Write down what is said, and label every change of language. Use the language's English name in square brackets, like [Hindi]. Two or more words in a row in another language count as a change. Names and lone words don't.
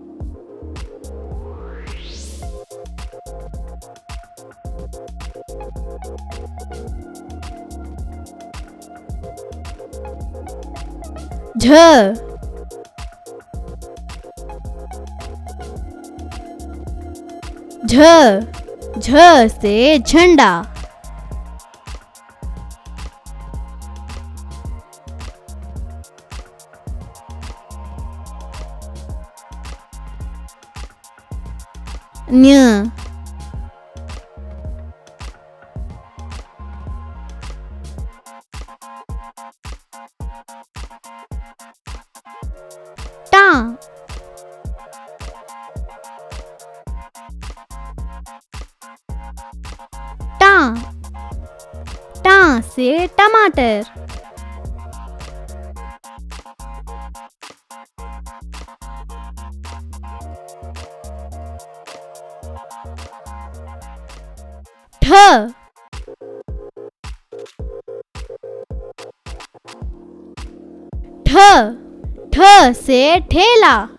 [Hindi] झ, झ से झंडा। न्य, टा, टा से टमाटर। ठ, ठ से ठेला।